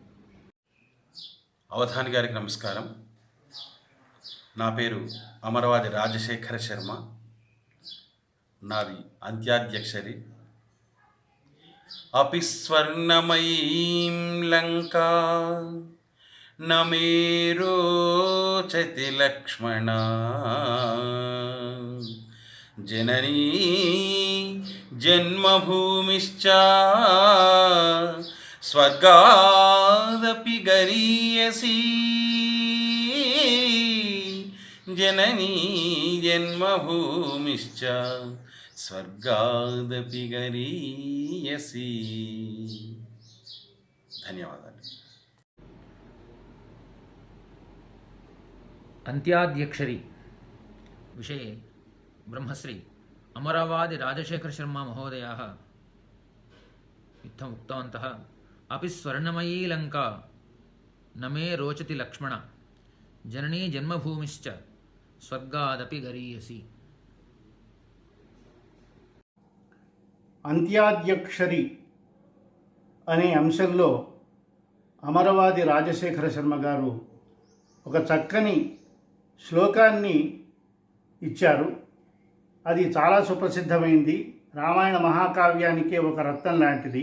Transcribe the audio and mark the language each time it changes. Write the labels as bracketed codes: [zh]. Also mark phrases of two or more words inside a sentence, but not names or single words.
[te] అవధాని గారికి నమస్కారం. నా పేరు అమరవాది రాజశేఖర శర్మ. నాది అంత్యాధ్యక్షరి. [sa] अपि स्वर्णमयीं लङ्का न मे रोचति लक्ष्मण जननी जन्मभूमिश्च स्वर्गादपि गरीयसी जननी जन्मभूमिश्च स्वर्गादपि गरीयसि. [te] ధన్యవాదాలు. [sa] अन्त्याद्यक्षरि विषये ब्रह्मश्री अमरवादि राजशेखरशर्म महोदयाः इत्थम् उक्तवन्तः अपि स्वर्णमयी लङ्का न मे रोचति लक्ष्मण जननी जन्मभूमिश्च स्वर्गादपि गरीयसी. [te] అంత్యాద్యక్షరి అనే అంశంలో అమరవాది రాజశేఖర శర్మ గారు ఒక చక్కని శ్లోకాన్ని ఇచ్చారు. అది చాలా సుప్రసిద్ధమైంది. రామాయణ మహాకావ్యానికే ఒక రత్నం లాంటిది.